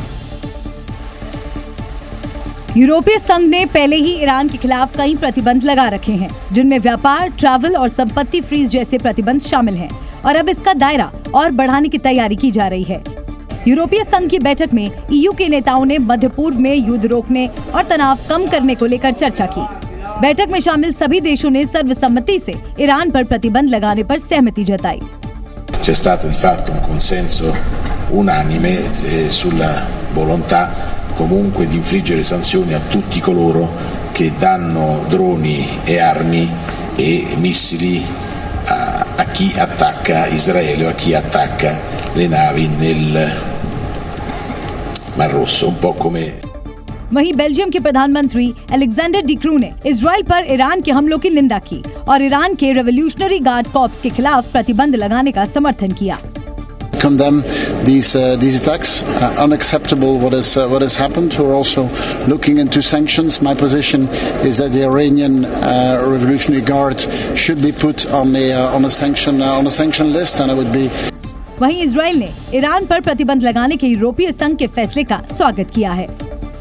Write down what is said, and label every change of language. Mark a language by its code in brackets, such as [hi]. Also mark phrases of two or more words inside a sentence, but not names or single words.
[hi] यूरोपीय संघ ने पहले ही ईरान के खिलाफ कई प्रतिबंध लगा रखे हैं, जिनमें व्यापार, ट्रैवल और संपत्ति फ्रीज जैसे प्रतिबंध शामिल हैं और अब इसका दायरा और बढ़ाने की तैयारी की जा रही है। यूरोपीय संघ की बैठक में ईयू के नेताओं ने मध्य पूर्व में युद्ध रोकने और तनाव कम करने को लेकर चर्चा की। बैठक में शामिल सभी देशों ने सर्वसम्मति से ईरान पर प्रतिबंध लगाने पर सहमति जताई। [it] C'è stato di fatto un consenso unanime sulla volontà comunque di infliggere sanzioni a tutti coloro che danno droni e armi e missili a chi attacca Israele o a chi attacca le navi nel Mar Rosso, un po' come [hi] वहीं बेल्जियम के प्रधानमंत्री अलेक्जेंडर डी क्रू ने इजराइल पर ईरान के हमलों की निंदा की और ईरान के रेवोल्यूशनरी गार्ड कॉर्प्स के खिलाफ प्रतिबंध लगाने का समर्थन किया। [en] Condemn these attacks. Unacceptable what has happened. We're also looking into sanctions. My position is that the Iranian Revolutionary Guard should be put on a sanction list, and I would be. [hi] वहीं इजराइल ने ईरान पर प्रतिबंध लगाने के यूरोपीय संघ के फैसले का स्वागत किया है।